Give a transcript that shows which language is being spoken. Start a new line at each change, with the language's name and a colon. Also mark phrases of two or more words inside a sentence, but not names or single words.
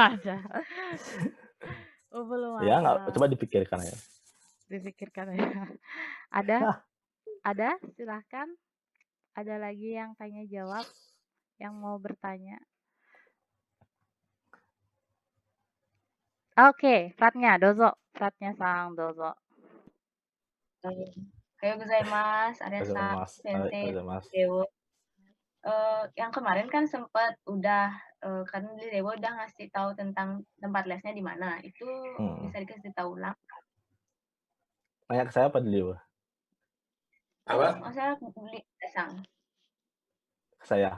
Indonesian: ada. Oh, belum Ya nggak, ada. coba dipikirkan ya. Dipikirkan ya. Ada? Ada? Silahkan. ada lagi yang tanya jawab, yang mau bertanya? Oke, Fratnya, dozo. Fratnya sang dozo.
Japanese: おはようございます, Arya-san, Sensei, Dewo.
Indonesian: Yang kemarin kan sempat udah kan Dewo udah ngasih tahu tentang tempat lesnya di mana. Itu bisa dikasih tahu ulang. Tanya ke saya apa dulu? Apa? Maksudnya beli lesang. Ke saya.